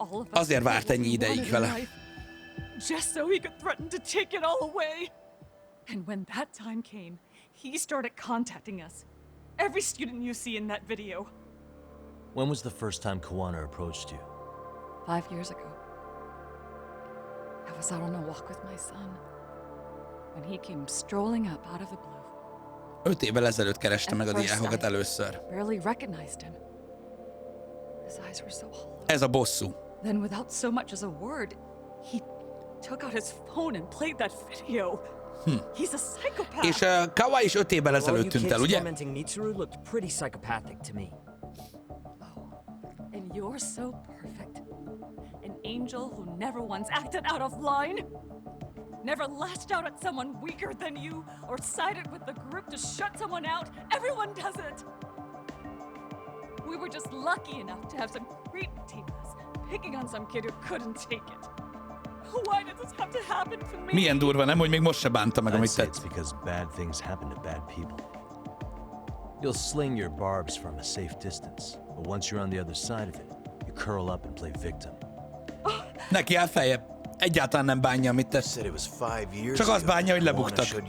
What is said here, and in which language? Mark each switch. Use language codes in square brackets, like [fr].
[hu] Azért várt ennyi ideig vele. [en] Just so he could threaten to take it all away. And when that time came, he started contacting us. Every student you see in that video. When was the first time Kawana approached you? 5 years ago. I was out on a walk with my son when he came strolling up out of the blue. [hu] 5 évvel ezelőtt kereste meg a diákokat először. [en] Barely recognized him. His eyes were so hollow. [hu] Ez a bosszú. [en] Then without so much as a word, he took out his phone and played that video. He's a psychopath. [hu] És Kawai is 5 évvel ezelőtt tűnt el, ugye? [en] Mitsuru looked pretty psychopathic to me. Oh, and you're so perfect. An angel who never once acted out of line. Never lashed out at someone weaker than you or sided with the group to shut someone out. Everyone does it. We were just lucky enough to have some creep tape us, picking on some kid who couldn't take it. Why did this have to happen to me? [hu] Milyen durva, nem? Hogy még most se bánta meg, amit tett. [en] It's because bad things happen to bad people. You'll sling your barbs from a safe distance, but once you're on the other side of it, you curl up and play victim. [hu] Neki áll feljebb. Egyáltalán nem bánja, amit tesz. Csak azt bánja, hogy lebuktak.